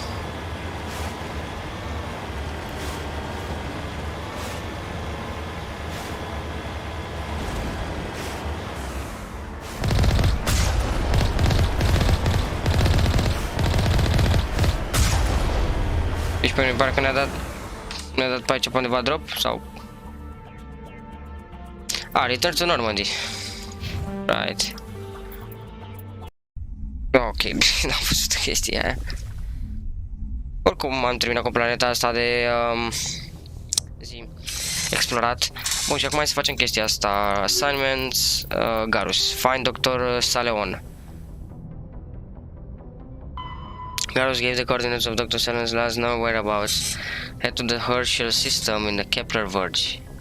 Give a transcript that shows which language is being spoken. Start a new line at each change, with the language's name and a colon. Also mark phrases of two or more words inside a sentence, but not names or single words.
Romanian: Deci pe mine pare că ne-a dat pe aici pe undeva drop sau...
English: Return to Normandy. Right.
Romanian: Ok, bine, n-am văzut chestia aia. Oricum am terminat cu planeta asta de explorat. Bun, și acum hai să facem chestia asta.
English: Assignments, Garus. Find Dr. Saleon. Garus gave the coordinates of Dr. Saleon's last known whereabouts. Head to the Herschel system in the Kepler verge.